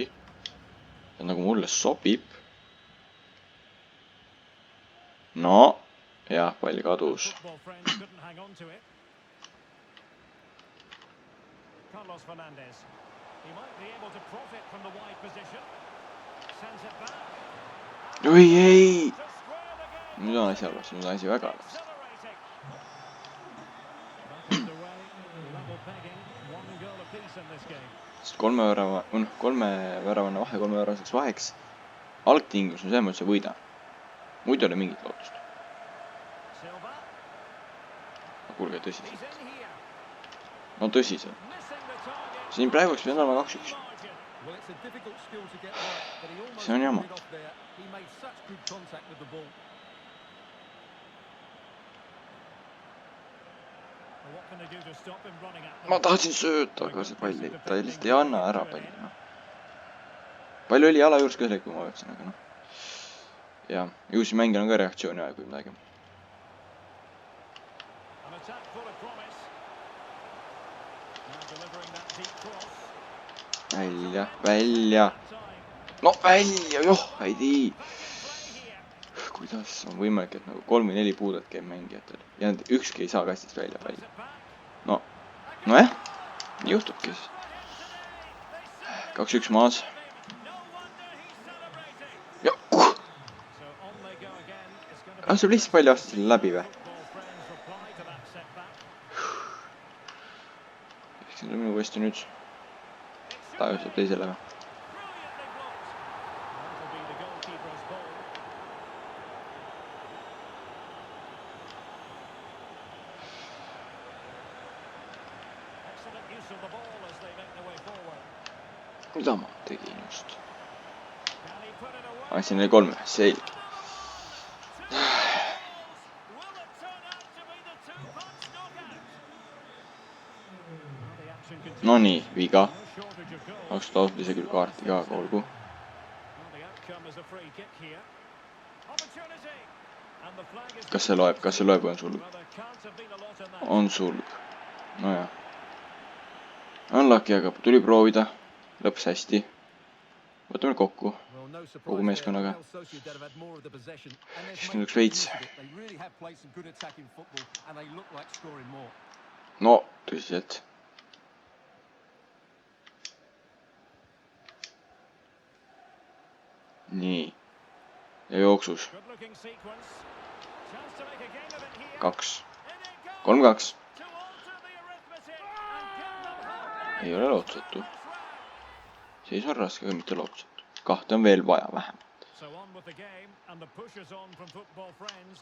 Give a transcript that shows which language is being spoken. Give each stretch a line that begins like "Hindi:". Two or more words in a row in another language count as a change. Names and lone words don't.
Estonian: See nagu mulle sobib. No. Jah, pall kadus.
English: Football friends couldn't hang on to it. Carlos Fernandez. He might be able to profit from the wide position. Sends it back.
Estonian: Oi ei!
English: To square the game.
Estonian: Nüüd on asi halvasti, nüüd on asi väga halvasti.
English: Accelerating. Back underway. Level pegging. One goal apiece in this game.
Estonian: Sest kolme väravana vahe, 3 väravaseks vaheks. Algtingimus on see, et sa võida. Muidu ei ole mingit lootust. Silva. Kuulge, tõsiselt.
English: He's in here.
Estonian: No tõsiselt.
English: Missing the target.
Estonian: Siin praegu oleks pidanud olema 2-1.
English: Margin. Well, it's a difficult skill to get right, but he almost
Estonian: See on jama.
English: pulled it off there. He made such good contact with the ball. Well, what can they do to stop him running at them?
Estonian: Ma tahtsin sööta, aga see pall ei, ta lihtsalt ei anna ära palli, noh. Pall oli jala juures kõhlik, kui ma võtsin, aga noh. Ja, juhusi mängil on ka reaktsiooni aeg või midagi.
English: An attack full of promise. Now delivering that deep cross.
Estonian: Välja, välja.
English: That time.
Estonian: No välja, joh, ei tii.
English: Play here.
Estonian: Kuidas on võimalik, et nagu 3 või 4 puudet käib mängijatel. Ja nad ükski ei saa kastist välja palli.
English: Plays it back.
Estonian: No, nojah, nii juhtubki siis. 2-1 maas.
English: No wonder he's celebrating.
Estonian: Ja,
English: So on they go again. It's going to be
Estonian: laseb lihtsalt palli vastu selle läbi või?
English: football friends reply to that setback.
Estonian: Eks see on minu uuesti nüüd. Ta ütleb teisele või?
English: Brilliantly blocked. That'll be the goalkeeper's ball. Excellent use of the ball as they make their way forward.
Estonian: Mida ma tegin just?
English: Can he put it away?
Estonian: Andsin neile 3, selge.
English: Will it turn out to be the two-punch knockout? Well, the action continues.
Estonian: No nii, viga.
English: No shortage of goals.
Estonian: Oleks taotud isegi küll kaarti ka, aga olgu.
English: Well, the outcome is a free kick here. Opportunity. And the flag is
Estonian: Kas see loeb või on sulg?
English: Well, there can't have been a lot in that.
Estonian: On sulg. Nojah. Unlucky, aga tuli proovida. Lõppes hästi. Võtame kokku.
English: Well, no surprise
Estonian: Kogu
English: there.
Estonian: meeskonnaga.
English: Real Sociedad have had more of the possession, and they've
Estonian: Siis
English: made
Estonian: üks
English: good
Estonian: veits.
English: use of it. They really have played some good attacking football, and they look like scoring more.
Estonian: No, tõsiselt. Nii. Ja jooksus.
English: Good-looking sequence. Chance to make a game of it here. 2. In it goes. 3-2. To alter the arithmetic and give them hope.
Estonian: Ei ole lootusetu. Seis on raske, aga mitte lootusetu. 2 on veel vaja vähem.
English: So on with the game and the push is on from football friends.